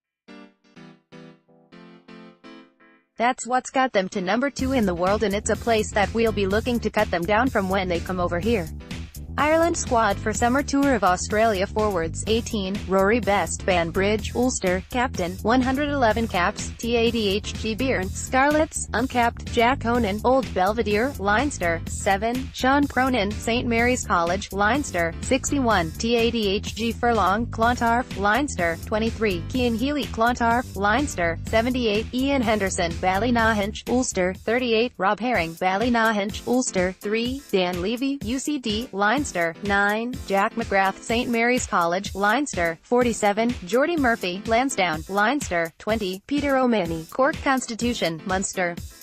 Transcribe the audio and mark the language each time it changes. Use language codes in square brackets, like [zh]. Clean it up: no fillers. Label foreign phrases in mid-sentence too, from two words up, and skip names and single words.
[en] That's what's got them to number 2 in the world, and it's a place that we'll be looking to cut them down from when they come over here. Ireland squad for summer tour of Australia forwards: 18, Rory Best, Banbridge, Ulster, captain, 111 caps, TADHG Beirne, Scarlets, uncapped, Jack Conan, Old Belvedere, Leinster, 7, Sean Cronin, St Mary's College, Leinster, 61, TADHG Furlong, Clontarf, Leinster, 23, Cian Healy, Clontarf, Leinster, 78, Ian Henderson, Ballynahinch, Ulster, 38, Rob Herring, Ballynahinch, Ulster, 3, Dan Levy, UCD, Leinster, 9, Jack McGrath, St Mary's College, Leinster, 47, Geordie Murphy, Lansdowne, Leinster, 20, Peter O'Mahony, Cork Constitution, Munster,